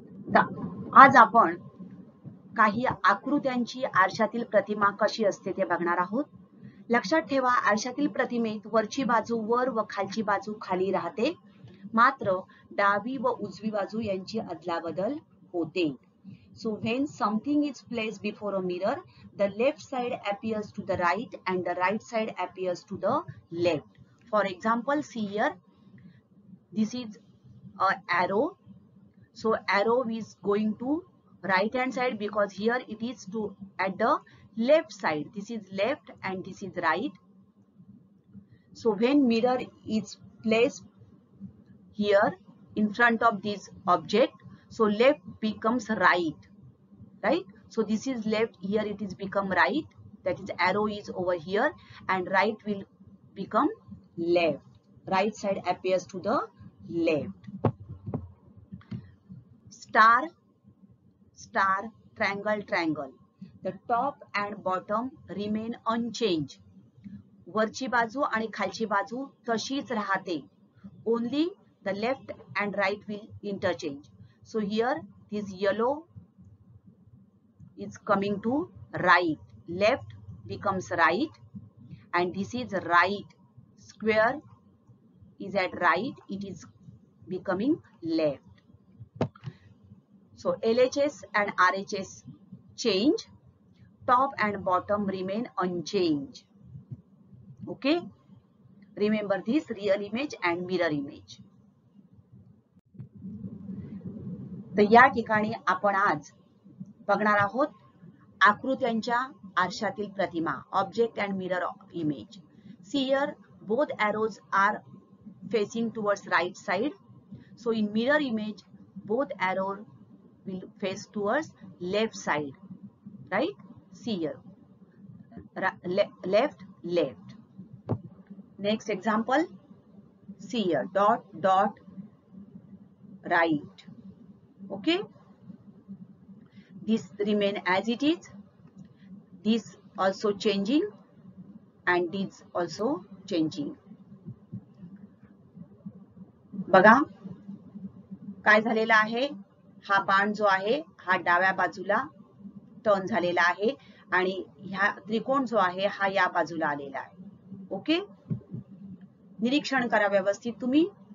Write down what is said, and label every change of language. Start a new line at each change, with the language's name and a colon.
Marathi: आज आपण काही आकृत्यांची आरशातील प्रतिमा कशी असते ते बघणार आहोत. लक्षात ठेवा, आरशातील प्रतिमेत वरची बाजू वर व खालची बाजू खाली राहते, मात्र डावी व उजवी बाजू यांची अदलाबदल होते.
English: So when something is placed before a mirror, the left side appears to the right and the right side appears to the left. For example, see here, this is an arrow. So arrow is going to right hand side because here it is to at the left side. This is left and this is right. So when mirror is placed here in front of this object, so left becomes right, right? So this is left, here it is become right, that is arrow is over here, and right will become left. Right side appears to the left. Star, star, triangle, triangle. The top and bottom remain unchanged.
Marathi: वरची बाजू आणि खालची बाजू तशीच राहते.
English: Only the left and right will interchange. So here this yellow is coming to right, left becomes right, and this is right, square is at right, it is becoming left. So LHS and RHS change, top and bottom remain unchanged. Okay, remember this, real image and mirror image.
Marathi: तर या ठिकाणी आपण आज बघणार आहोत आकृत्यांच्या आरशातील प्रतिमा,
English: Object and mirror image. See here, both arrows are facing towards right side. So in mirror image, both arrows will face towards left side, right? See here, left, left. Next example, see here, dot, dot, right. Okay, this remain as it is, this also changing and this also changing.
Marathi: बघा काय झालेला आहे, हा बाण जो आहे हा डाव्या बाजूला टर्न झालेला आहे आणि ह्या त्रिकोण जो आहे हा या बाजूला आलेला आहे. ओके, निरीक्षण करा व्यवस्थित तुम्ही.